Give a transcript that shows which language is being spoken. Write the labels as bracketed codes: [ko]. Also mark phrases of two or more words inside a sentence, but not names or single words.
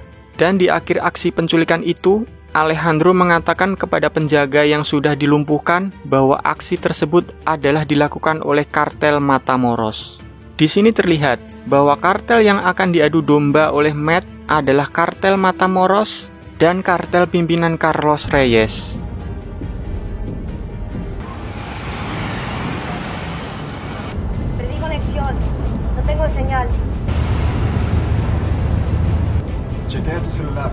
[id] Dan di akhir aksi penculikan itu, Alejandro mengatakan kepada penjaga yang sudah dilumpuhkan bahwa aksi tersebut adalah dilakukan oleh kartel Matamoros. Di sini terlihat bahwa kartel yang akan diadu domba oleh Matt adalah kartel Matamoros dan kartel pimpinan Carlos Reyes. [es] Perdí conexión. No tengo señal. Chequea tu celular.